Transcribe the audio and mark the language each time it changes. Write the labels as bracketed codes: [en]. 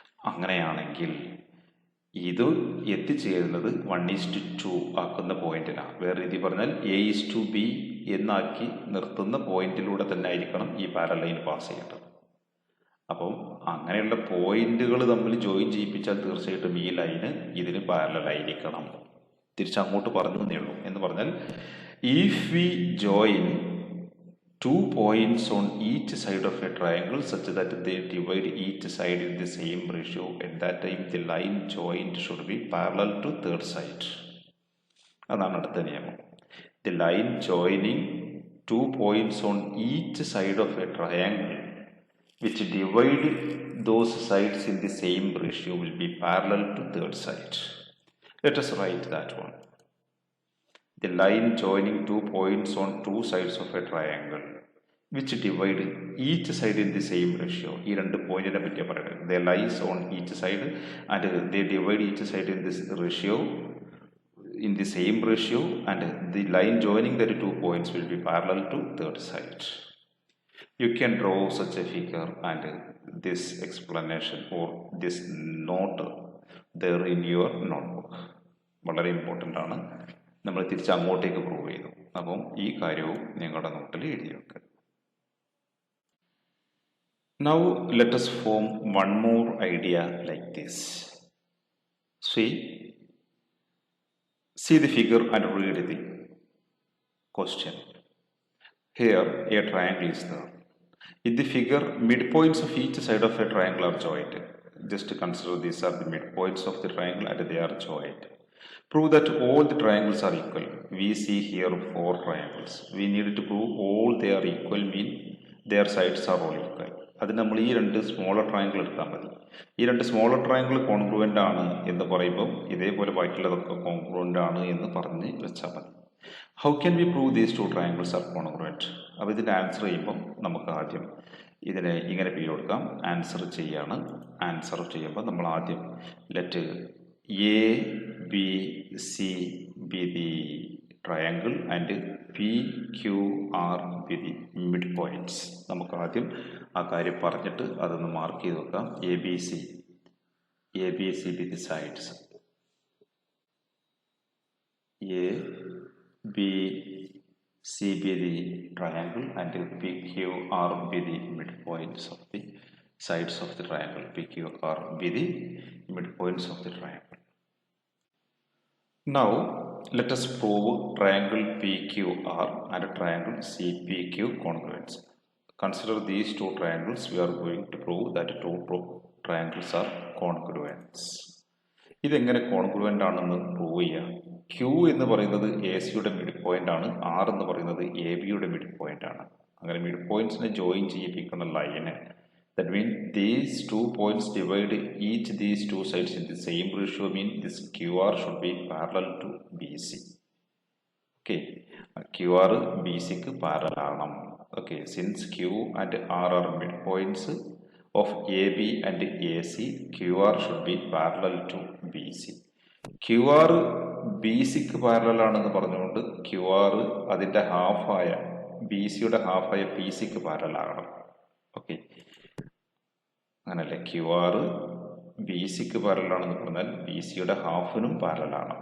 [ml] അങ്ങനെയാണെങ്കിൽ ഇത് എത്തിച്ചേരുന്നത് 1:2 ആക്കുന്ന പോയിന്റിലാണ്. വേറെ രീതി പറഞ്ഞാൽ A:B എന്നാക്കി നിർത്തുന്ന പോയിന്റിലൂടെ തന്നെ ആയിരിക്കണം ഈ പാരലൽ ലൈൻ പാസ് ചെയ്യേണ്ടത്. അപ്പം അങ്ങനെയുള്ള പോയിന്റുകൾ തമ്മിൽ ജോയിൻ ചെയ്യിപ്പിച്ചാൽ തീർച്ചയായിട്ടും ഈ ലൈന് ഇതിന് പാരലലായിരിക്കണം. തിരിച്ചങ്ങോട്ട് പറഞ്ഞു എന്നേ ഉള്ളൂ. എന്ന് പറഞ്ഞാൽ [en] If we join two points on each side of a triangle such that they divide each side in the same ratio, at that time the line joined should be parallel to third side. [ml] അതാണ് അടുത്ത നിയമം. [en] The line joining two points on each side of a triangle which divide those sides in the same ratio will be parallel to third side. Let us write that one. The line joining two points on two sides of a triangle which divide each side in the same ratio. [ml] ഈ രണ്ട് പോയിന്റിനെ പറ്റിയാണ് പറയുന്നത്. [en] They lies on each side and they divide each side in this ratio, in the same ratio, and the line joining the two points will be parallel to third side. You can draw such a figure and this explanation or this note there in your notebook. [ml] വളരെ important ആണ്. നമ്മൾ തിരിച്ച് അങ്ങോട്ടേക്ക് prove ചെയ്തു. അപ്പം ഈ കാര്യവും നിങ്ങളുടെ നോട്ടിൽ എഴുതി വെക്കുക. [en] Now let us form one more idea like this. See the figure and read the question. Here a triangle is there. In the figure, midpoints of each side of a triangle are joined. Just consider these are the midpoints of the triangle and they are joined. Prove that all the triangles are equal. We see here 4 triangles. We need to prove all they are equal, mean their sides are all equal. [ml] അത് നമ്മൾ ഈ രണ്ട് smaller triangle എടുത്താൽ മതി. ഈ രണ്ട് smaller triangle congruent ആണ് എന്ന് പറയുമ്പോൾ ഇതേപോലെ ബാക്കിയുള്ളതൊക്കെ കോൺഗ്രുവൻ്റ് ആണ് എന്ന് പറഞ്ഞ് വെച്ചാൽ മതി. [en] How can we prove these two triangles are congruent? [ml] അപ്പോൾ ഇതിൻ്റെ ആൻസർ ചെയ്യുമ്പം നമുക്ക് ആദ്യം ഇതിനെ ഇങ്ങനെ പേര് കൊടുക്കാം. ആൻസർ ചെയ്യാണ്. ആൻസർ ചെയ്യുമ്പോൾ നമ്മൾ ആദ്യം [en] Let A B C be the triangle and P Q R be the mid points. [ml] നമുക്ക് ആദ്യം ആ കാര്യം പറഞ്ഞിട്ട് അതൊന്ന് മാർക്ക് ചെയ്ത് വെക്കാം. [en] A B C be the sides, A B C be the triangle and P Q R be the mid points of the sides of the triangle. P Q R be the midpoints of the triangle. Now let us prove triangle PQR and triangle CPQ congruence. Consider these two triangles. We are going to prove that two triangles are congruent. [ml] ഇതെങ്ങനെ congruent ആണെന്ന് prove ചെയ്യാം? Q എന്ന് പറയുന്നത് A സിയുടെ mid point ആണ്, R എന്ന് പറയുന്നത് A ബിയുടെ മിഡ് പോയിന്റ് ആണ്. അങ്ങനെ mid പോയിന്റ്സിനെ join ചെയ്യിപ്പിക്കുന്ന line, [en] that means these 2 points divide each these two sides in the same ratio, mean this QR should be parallel to BC. [ml] Okay, QR BC ക്ക് parallel ആണ്. [en] Okay, since Q and R are midpoints of AB and AC, QR should be parallel to BC. [ml] QR BC ക്ക് parallel ആണെന്ന് പറഞ്ഞുകൊണ്ട് QR അതിൻ്റെ ഹാഫായ BCയുടെ ഹാഫായ PC ക്ക് parallel ആകണം. Okay, അങ്ങനല്ലേ? Q R B സിക്ക് പാരലൽ ആണെന്ന് പറഞ്ഞാൽ ബി സിയുടെ ഹാഫിനും പാരലാണ്.